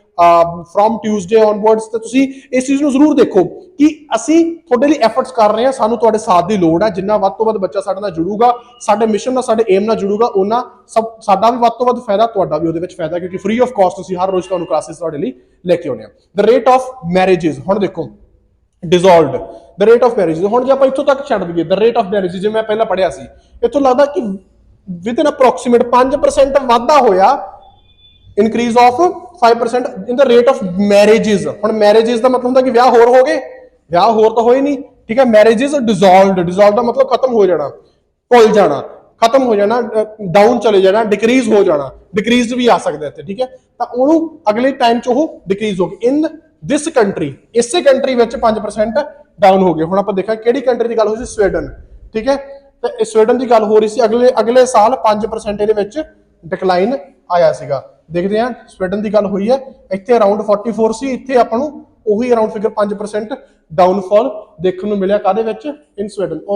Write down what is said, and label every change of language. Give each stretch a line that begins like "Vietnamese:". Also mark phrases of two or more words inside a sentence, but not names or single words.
English: from Tuesday onwards
Punjabi: ਤੇ ਤੁਸੀਂ ਇਸ ਚੀਜ਼ ਨੂੰ ਜ਼ਰੂਰ ਦੇਖੋ ਕਿ ਅਸੀਂ ਤੁਹਾਡੇ ਲਈ ਐਫਰਟਸ ਕਰ ਰਹੇ ਹਾਂ ਸਾਨੂੰ ਤੁਹਾਡੇ ਸਾਥ ਦੀ ਲੋੜ ਹੈ ਜਿੰਨਾ ਵੱਧ ਤੋਂ ਵੱਧ ਬੱਚਾ ਸਾਡੇ ਨਾਲ ਜੁੜੂਗਾ ਸਾਡੇ ਮਿਸ਼ਨ ਨਾਲ ਸਾਡੇ ਏਮ ਨਾਲ ਜੁੜੂਗਾ ਉਹਨਾਂ ਸਭ ਸਾਡਾ ਵੀ ਵੱਧ ਤੋਂ ਵੱਧ ਫਾਇਦਾ ਤੁਹਾਡਾ ਵੀ ਉਹਦੇ ਵਿੱਚ ਫਾਇਦਾ ਕਿਉਂਕਿ
English: free of cost
Punjabi: ਅਸੀਂ ਹਰ ਰੋਜ਼ ਤੁਹਾਨੂੰ ਕਲਾਸਿਸ ਤੁਹਾਡੇ ਲਈ ਲੈ ਕੇ ਆਉਂਦੇ ਹਾਂ
English: the rate of marriages
Punjabi: ਹੁਣ ਦੇਖੋ
English: dissolved the rate of marriages
Punjabi: ਹੁਣ ਜੇ ਆਪਾਂ ਇੱਥੋਂ ਤੱਕ ਛੱਡ ਦਈਏ
English: the rate of marriages
Punjabi: ਜਿਵੇਂ ਮੈਂ ਪਹਿਲਾਂ ਪੜਿਆ ਸੀ ਇੱਥੋਂ ਲੱਗਦਾ ਕਿ
English: within approximate 5%
Punjabi: ਵਾਧਾ ਹੋਇਆ
English: increase of 5% in the rate of marriages
Punjabi: ਹੁਣ marriages ਦਾ ਮਤਲਬ ਹੁੰਦਾ ਕਿ ਵਿਆਹ ਹੋਰ ਤਾਂ ਹੋਏ ਨਹੀਂ ਠੀਕ ਹੈ
English: marriages dissolved
Punjabi: ਦਾ ਮਤਲਬ ਖਤਮ ਹੋ ਜਾਣਾ ਭੁੱਲ ਜਾਣਾ ਖਤਮ ਹੋ ਜਾਣਾ ਡਾਊਨ ਚਲੇ ਜਾਣਾ ਡਿਕਰੀਜ਼ ਹੋ ਜਾਣਾ ਡਿਕਰੀਜ਼ ਵੀ ਆ ਸਕਦਾ ਇੱਥੇ ਠੀਕ ਹੈ ਤਾਂ ਉਹਨੂੰ ਅਗਲੇ ਟਾਈਮ 'ਚ ਉਹ ਡਿਕਰੀਜ਼ ਹੋ ਗਈ
English: in this country
Punjabi: ਇਸੇ ਕੰਟਰੀ ਵਿੱਚ 5% ਡਾਊਨ ਹੋ ਗਏ ਹੁਣ ਆਪਾਂ ਦੇਖਾਂ ਕਿਹੜੀ ਕੰਟਰੀ ਦੀ ਗੱਲ ਹੋ ਸੀ ਸਵੀਡਨ ਠੀਕ ਹੈ ਤੇ ਸਵੀਡਨ ਦੀ ਗੱਲ ਹੋ ਰਹੀ ਸੀ ਅਗਲੇ ਸਾਲ 5% ਇਹਦੇ ਵਿੱਚ ਡਿਕਲਾਈਨ ਆਇਆ ਸੀਗਾ ਦੇਖਦੇ ਹਾਂ ਸਵੀਡਨ ਦੀ ਗੱਲ ਹੋਈ ਹੈ ਇੱਥੇ ਅਰਾਊਂਡ 44 ਸੀ ਇੱਥੇ ਆਪਾਂ ਨੂੰ ਉਹੀ
English: around figure
Punjabi: 5% ਡਾਊਨਫਾਲ ਦੇਖਣ ਨੂੰ ਮਿਲਿਆ ਕਾਦੇ ਵਿੱਚ ਇਨ ਸਵੀਡਨ